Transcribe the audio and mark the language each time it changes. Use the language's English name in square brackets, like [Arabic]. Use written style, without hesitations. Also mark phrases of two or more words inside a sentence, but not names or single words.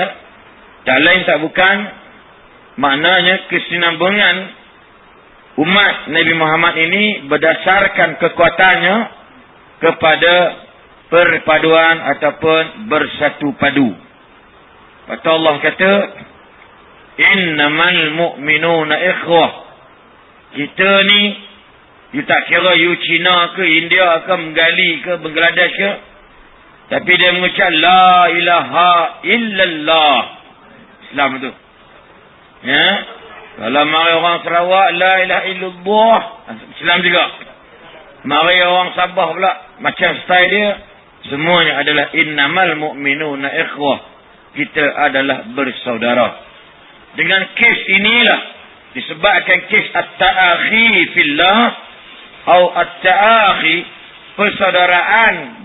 [Malay] Tak lain tak bukan, maknanya kesinambungan umat Nabi Muhammad ini berdasarkan kekuatannya kepada perpaduan ataupun bersatu padu. Kata Allah kata, [Arabic] إنما المؤمنون إخوة. [Malay] Kita ni, you tak kira you Cina ke, India ke, Menggali ke, Bangladesh ke, tapi dia mengucap [Arabic] لا إله إلا الله. [Malay] Islam itu. Ya. Kalau mari orang Sarawak, [Arabic] لا إله إلا الله, [Malay] Islam juga. Mari orang Sabah pula, macam style dia, semuanya adalah [Arabic] إنما المؤمنون إخوة. [Malay] Kita adalah bersaudara. Dengan kes inilah, disebabkan kes [Arabic] التآخي في الله, [Malay] atau at-ta'akhi, persaudaraan